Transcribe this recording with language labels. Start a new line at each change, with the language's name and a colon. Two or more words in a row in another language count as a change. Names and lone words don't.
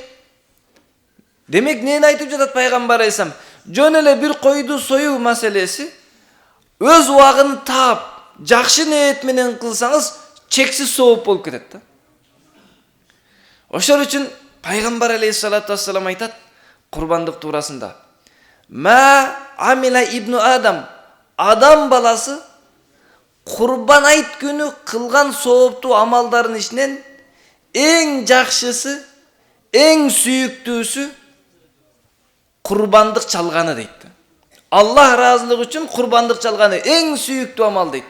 Kyrgyz: Демек, нени айтып жатат Пайгамбар алейхиссалам? Жөн эле бир койду союу маселеси өз убагын таап, жакшы ниет менен кылсаңыз, чексиз сооп болуп кетет да. Ошол үчүн Пайгамбар
Arabic: عليه الصلاة والسلام
Kyrgyz: айтат курбандык туурасында:
Arabic: "ما عمل ابن آدم",
Kyrgyz: адам баласы курбан айт күнү кылган сооптуу амалдардын ичинен эң жакшысы, эң сүйүктүүсү курбандык чалганы дейт. Аллах ыраазылыгы үчүн курбандык чалганы эң сүйүктүү амал дейт.